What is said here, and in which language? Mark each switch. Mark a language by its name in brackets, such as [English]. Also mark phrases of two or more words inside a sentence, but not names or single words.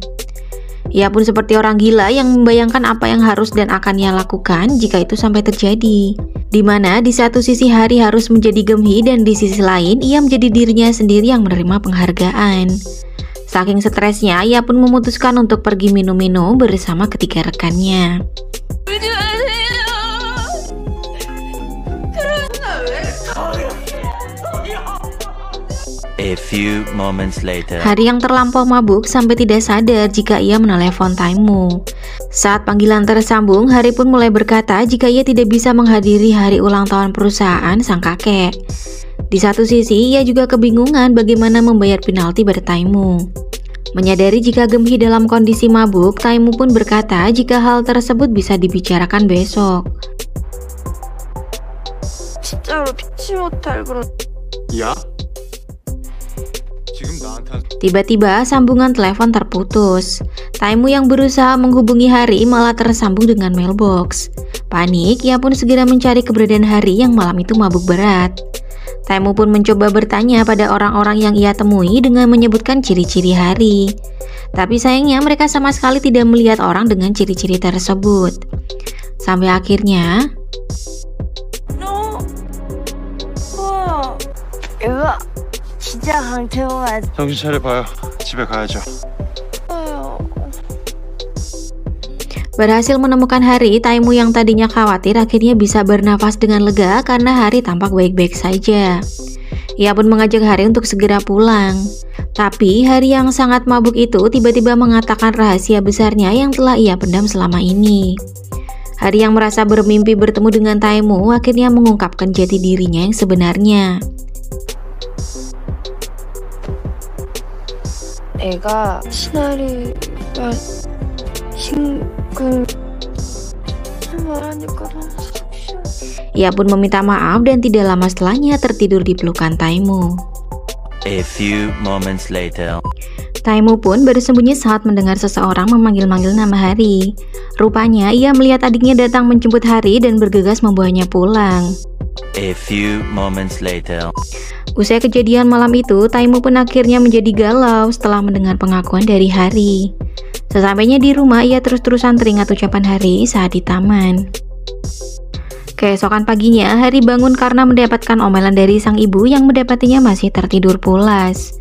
[Indonesian] Ia pun seperti orang gila yang membayangkan apa yang harus dan akan ia lakukan jika itu sampai terjadi. Dimana di satu sisi Hari harus menjadi Geumhee dan di sisi lain ia menjadi dirinya sendiri yang menerima penghargaan. Saking stresnya, ia pun memutuskan untuk pergi minum-minum bersama ketiga rekannya. [English] A few moments later. [Indonesian] Hari yang terlampau mabuk sampai tidak sadar jika ia menelepon Taemu. Saat panggilan tersambung, Hari pun mulai berkata jika ia tidak bisa menghadiri hari ulang tahun perusahaan sang kakek. Di satu sisi, ia juga kebingungan bagaimana membayar penalti pada Taemu. Menyadari jika Geumhee dalam kondisi mabuk, Taemu pun berkata jika hal tersebut bisa dibicarakan besok. [Korean] 진짜로 피치 못할 그런. 야? 지금 나한테 [Indonesian] Tiba-tiba sambungan telepon terputus. Taemu yang berusaha menghubungi Hari malah tersambung dengan mailbox. Panik, ia pun segera mencari keberadaan Hari yang malam itu mabuk berat. Taemu pun mencoba bertanya pada orang-orang yang ia temui dengan menyebutkan ciri-ciri Hari. Tapi sayangnya mereka sama sekali tidak melihat orang dengan ciri-ciri tersebut. Sampai akhirnya, [Korean] 으아, 진짜 강태호가 정신 차려봐요. 집에 가야죠. [Indonesian] berhasil menemukan Hari, Taemu yang tadinya khawatir akhirnya bisa bernafas dengan lega karena Hari tampak baik-baik saja. Ia pun mengajak Hari untuk segera pulang. Tapi Hari yang sangat mabuk itu tiba-tiba mengatakan rahasia besarnya yang telah ia pendam selama ini. Hari yang merasa bermimpi bertemu dengan Taemu akhirnya mengungkapkan jati dirinya yang sebenarnya. [Korean] 애가 시나리오가 말하니까 너무 속시원. [Indonesian] Ia pun meminta maaf dan tidak lama setelahnya tertidur di pelukan Taemu. [English] A few moments later. [Indonesian] Taemu pun bersembunyi saat mendengar seseorang memanggil-manggil nama Hari. Rupanya ia melihat adiknya datang menjemput Hari dan bergegas membawanya pulang. [English] A few moments later. [Indonesian] Usai kejadian malam itu, Taemu pun akhirnya menjadi galau setelah mendengar pengakuan dari Hari. Sesampainya di rumah, ia terus-terusan teringat ucapan Hari saat di taman. Keesokan paginya, Hari bangun karena mendapatkan omelan dari sang ibu yang mendapatinya masih tertidur pulas.